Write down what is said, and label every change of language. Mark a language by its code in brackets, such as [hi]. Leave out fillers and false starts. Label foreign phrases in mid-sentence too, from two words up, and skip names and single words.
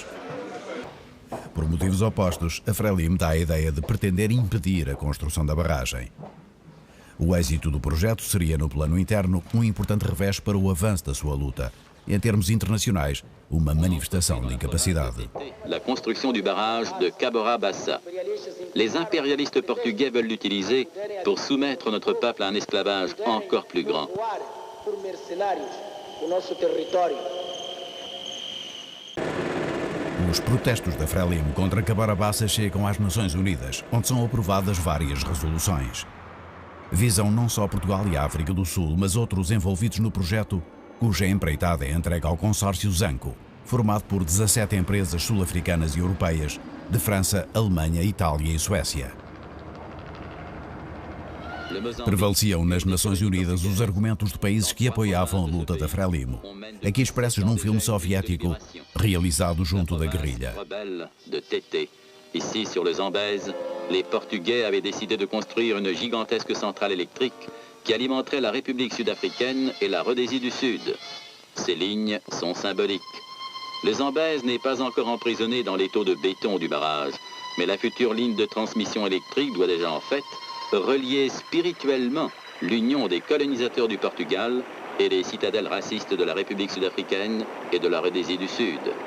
[pt] Por motivos opostos, a Frelimo dá a ideia de pretender impedir a construção da barragem. O êxito do projeto seria, no plano interno, um importante revés para o avanço da sua luta. Em termos internacionais, uma manifestação de incapacidade. [fr] La construction du barrage de Cabora Bassa. Les impérialistes portugais veulent l'utiliser pour soumettre notre peuple à un esclavage encore plus grand. [pt] Os protestos da Frelimo contra Cabora Bassa chegam às Nações Unidas, onde são aprovadas várias resoluções. Visam não só Portugal e a África do Sul, mas outros envolvidos no projeto, cuja empreitada é entregue ao consórcio Zanco, formado por 17 empresas sul-africanas e europeias, de França, Alemanha, Itália e Suécia. Prevaleciam nas Nações Unidas os argumentos de países que apoiavam a luta da Frelimo, aqui expressos num filme soviético realizado junto da guerrilha. [fr] Ici, sur le Zambèze, les Portugais avaient décidé de construire une gigantesque centrale électrique qui alimenterait la République sud-africaine et la Rhodésie du Sud. Ces lignes sont symboliques. Le Zambèze n'est pas encore emprisonné dans les taux de béton du barrage, mais la future ligne de transmission électrique doit déjà en fait relier spirituellement l'union des colonisateurs du Portugal et les citadelles racistes de la République sud-africaine et de la Rhodésie du Sud.